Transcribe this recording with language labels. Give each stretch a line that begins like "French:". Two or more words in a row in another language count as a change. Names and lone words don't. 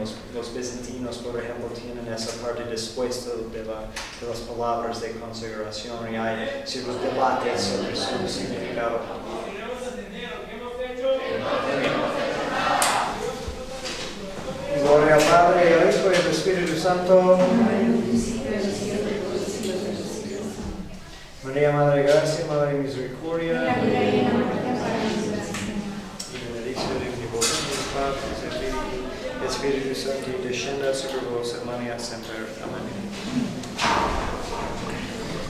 Spanish: Los bizantinos, por ejemplo, tienen esa parte después de las palabras de consagración y hay ciertos debates sobre su significado. Gloria al Padre, al Hijo y al Espíritu Santo. María, Madre de Gracia, Madre de Misericordia.
Latin: Y benedice omnipotens Patris et Spiritus Sancti, descendat super vos et mania semper. Amen.